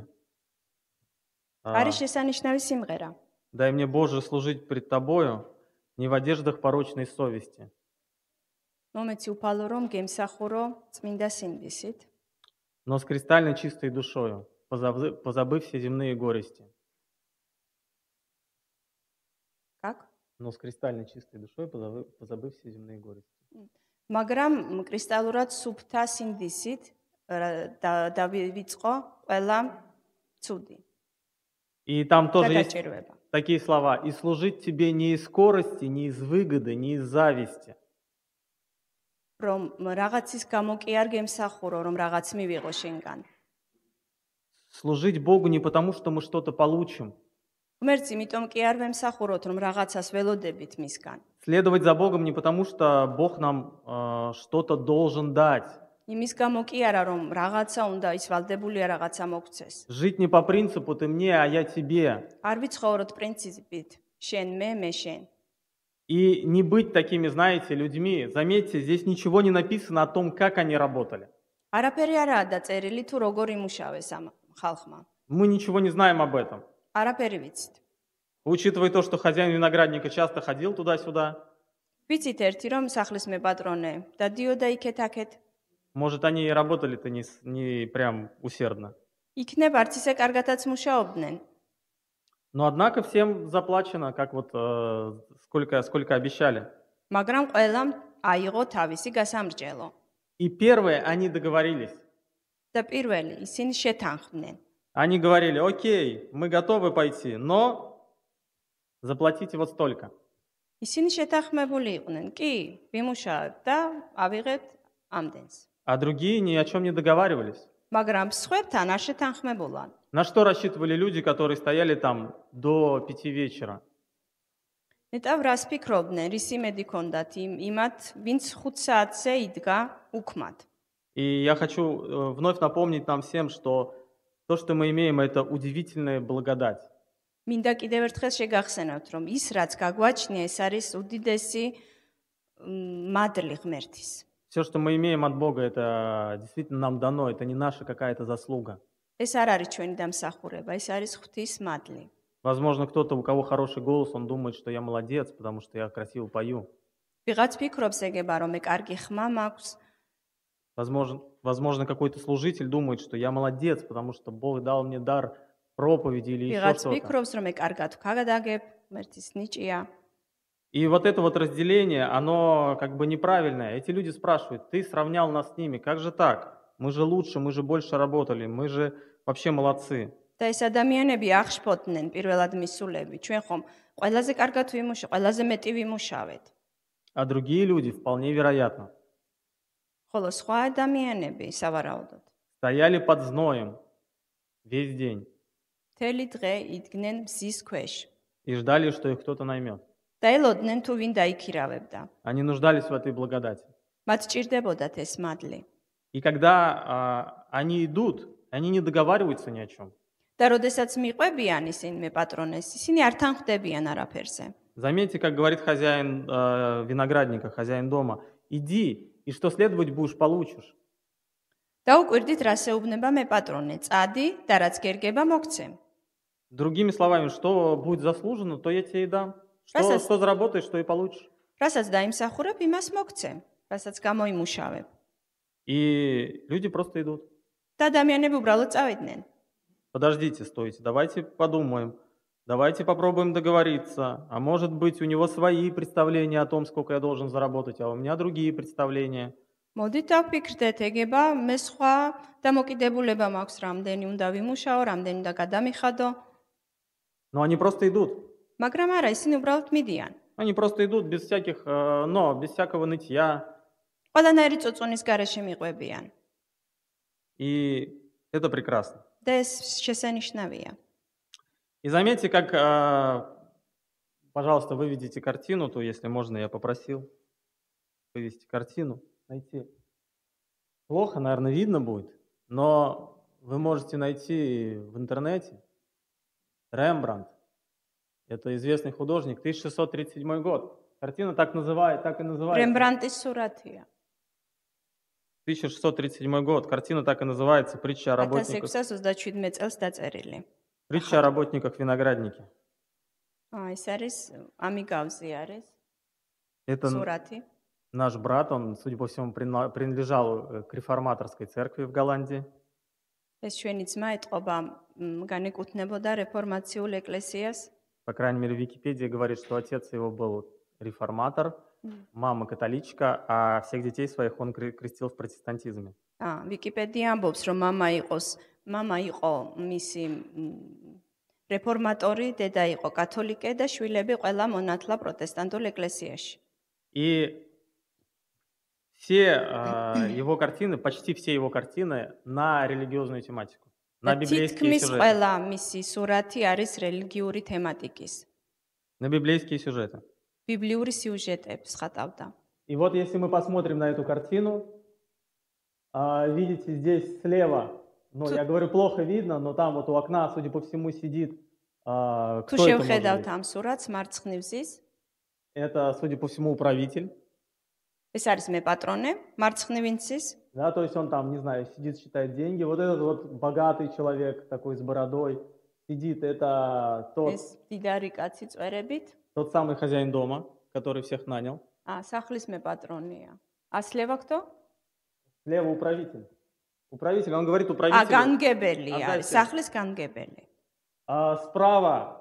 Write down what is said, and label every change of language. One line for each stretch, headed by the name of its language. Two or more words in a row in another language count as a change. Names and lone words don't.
Georgian: არის შესანიშნავი სიმღერა.
Russian: «Дай мне, Боже, служить пред Тобою, не в одеждах порочной совести,
Georgian: მომეცი უფალო რომ გემსახურო წმინდა სინდისით,
Russian: но с кристально чистой душою, позабыв все земные горести». но с кристально чистой душой, позабыв все земные горести.
Georgian: მაგრამ კრისტალურად სუფთა სინდისით დავიწყო ყველა ცუდი
Russian: И там
Georgian: და
Russian: тоже есть
Georgian: დაჭირვება.
Russian: такие слова. «И служить тебе не из скорости, не из выгоды, не из зависти».
Georgian: რომ რაღაცის გამო კი არ გემსახურო, რომ რაღაც მივიღო შენგან.
Russian: Служить Богу не потому, что мы что-то получим.
Georgian: ღმერთს იმიტომ კი არ ვემსახუროთ, რომ რაღაცას ველოდებით მისგან.
Russian: Следовать за Богом не потому, что Бог нам что-то должен дать.
Georgian: იმის გამო კი არა, რომ რაღაცა უნდა ის ვალდებულია რაღაცა მოგცეს.
Russian: Жить не по принципу «ты мне, а я тебе».
Georgian: არ ვიცხოვროთ პრინციპით შენ მე შენ.
Russian: И не быть такими, знаете, людьми. Заметьте, здесь ничего не написано о том, как они работали.
Georgian: არაფერი არაა დაწერილი თუ როგორ იმუშავეს ამ ხალხმა.
Russian: Мы ничего не знаем об этом.
Georgian: არაფერი ვიცით.
Russian: Учитывая то, что хозяин виноградника часто ходил туда-сюда,
Georgian: ვიცით ერთი რომ სახლის მეპატრონე დადიოდა იქეთ-აქეთ.
Russian: может, они и работали-то не прям усердно.
Georgian: იქნებ არც ისე კარგადაც მუშაობდნენ.
Russian: Но однако всем заплачено, как вот сколько обещали.
Georgian: მაგრამ ყველამ აიღო თავისი გასამრჯელო.
Russian: И первые они договорились.
Georgian: და პირველი ისინი შეთანხმდნენ.
Russian: Они говорили: окей, мы готовы пойти, но заплатите вот столько.
Georgian: ისინი შეთანხმებული იყვნენ. კი, ვიმუშავებ და ავიღეთ ამდენს.
Russian: А другие ни о чем не договаривались.
Georgian: მაგრამ სხვებთან არ შეთანხმებულან.
Russian: На что рассчитывали люди, которые стояли там до 5 вечера?
Georgian: ნეტავ რას ფიქრობდნენ, რის იმედი ქონდათ იმათ, ვინც 5 საათზე იდგა უქმად.
Russian: И я хочу вновь напомнить нам всем, что то, что мы имеем, это удивительная благодать.
Georgian: მინდა კიდევ ერთხელ შეგახსენოთ, რომ ის რაც გაგვაჩნია, ეს არის უდიდესი მადლი ღმერთის.
Russian: Все, что мы имеем от Бога, это действительно нам дано, это не наша какая-то заслуга.
Georgian: ეს არ არის ჩვენი დამსახურება, ეს არის ღვთის მადლი.
Russian: Возможно, кто-то, у кого хороший голос, он думает, что я молодец, потому что я красиво пою.
Georgian: ვიღაც ფიქრობს ეგება, რომ მე კარგი ხმა მაქვს.
Russian: Возможно, какой-то служитель думает, что я молодец, потому что Бог дал мне дар проповеди или еще
Georgian: ვიღაც
Russian: что-то.
Georgian: ფიქრობს, რომ მე კარგად ვქაგადაგებ, ღმერთის ნიჭია.
Russian: И вот это вот разделение, оно как бы неправильное. Эти люди спрашивают: ты сравнял нас с ними, как же так? Мы же лучше, мы же больше работали, мы же вообще молодцы.
Georgian: და ეს ადამიანები აღშფოთდნენ პირველად მისულები. ჩვენ ხომ ყველაზე კარგად ვიმუშავეთ, ყველაზე მეტი ვიმუშავეთ.
Russian: А другие люди, вполне вероятно,
Georgian: ხოლო სხვა ადამიანები სავარაუდოდ
Russian: стояли под зноем весь день
Georgian: მთელი დღე იდგნენ მზის ქვეშ
Russian: и ждали, что их кто-то наймет.
Georgian: და ელოდნენ თუ ვინ დაიქირავებდა.
Russian: Они нуждались в этой благодати.
Georgian: მათ ჭირდებოდათ ეს მადლი.
Russian: И когда они идут, они не договариваются ни о чем.
Georgian: და როდესაც მიყვებიან ისინი მე პატრონეს, ისინი არ თანხმდებიან არაფერზე.
Russian: Заметьте, как говорит хозяин виноградника, хозяин дома: иди, и что следовать будешь, получишь.
Georgian: და უკვირდით რა შეუბნება მე პატრონე, წადი და რაც გერგება მოგცემ.
Russian: Другими словами, что будет заслужено, то я тебе и дам. Что заработаешь, то и получишь.
Georgian: რასაც დაიმსახურებ, იმას მოგცემ, რასაც გამოიმუშავებ.
Russian: И люди просто идут.
Georgian: და ადამიანები უბრალოდ წავიდნენ.
Russian: Подождите, стойте, давайте подумаем. Давайте попробуем договориться. А может быть, у него свои представления о том, сколько я должен заработать, а у меня другие представления.
Georgian: მოდით დავფიქრდეთ, ეგება მე სხვა დამოკიდებულება მაქვს, რამდენი უნდა ვიმუშაო, რამდენი უნდა გადამიხადო.
Russian: Но они просто идут.
Georgian: მაგრამ არა, ისინი უბრალოდ მიდიან.
Russian: Они просто идут без всяких «но», без всякого нытья.
Georgian: ყველანაირი წოწონის გარეშე მიყვებიან.
Russian: И это прекрасно.
Georgian: და ეს შესანიშნავია.
Russian: И заметьте, как, пожалуйста, выведите картину, то, если можно, я попросил вывести картину, найти. Плохо, наверное, видно будет, но вы можете найти в интернете Рембрандт. Это известный художник, 1637 год. Картина так и называется.
Georgian: Рембрандтის სურათია.
Russian: 1637 год. Картина так и называется «Притча о работниках».
Georgian: 1637 წელს დაწერილი.
Russian: Притча о работниках виноградники.
Georgian: ეს არის ამიგავზე არის
Russian: Это
Georgian: სურათი.
Russian: наш брат, он, судя по всему, принадлежал к реформаторской церкви в Голландии.
Georgian: ეს ჩვენი ძმა ეთყობა განეკუთვნებოდა რეფორმაციულ ეკლესიას.
Russian: По крайней мере, Википедия говорит, что отец его был реформатор, мама католичка, а всех детей своих он крестил в протестантизме.
Georgian: ვიკიპედია ამბობს, რომ მამა იყო მისი რეფორმატორი, დედა იყო კათოლიკე და შვილები ყველა მონათლა პროტესტანტულ ეკლესიაში.
Russian: И все его картины, почти все его картины на религиозную тематику, на библейские
Georgian: თითქმის
Russian: сюжеты.
Georgian: ყველა მისი სურათი არის რელიგიური თემატიკის.
Russian: На библейские сюжеты.
Georgian: ბიბლიური სიუჟეტებს ხატავდა.
Russian: И вот если мы посмотрим на эту картину, видите здесь слева, ну я говорю плохо видно, но там вот у окна, судя по всему, сидит,
Georgian: თუ
Russian: кто это может
Georgian: შევხედავთ
Russian: быть?
Georgian: ამ სურათს მარცხნივზის,
Russian: Это, судя по всему, управитель.
Georgian: ეს არის მე პატრონე, მარცხნივინცის,
Russian: Да, то есть он там, не знаю, сидит, считает деньги. Вот этот вот богатый человек, такой с бородой, сидит, это
Georgian: ეს დიდარი კაცი წვერებით.
Russian: тот самый хозяин дома, который всех нанял.
Georgian: სახლის მე პატრონია.
Russian: слева кто? Слева управитель. Управитель, он говорит управитель.
Georgian: განგებელი
Russian: А
Georgian: არის,
Russian: дальше?
Georgian: სახლის განგებელი.
Russian: Справа,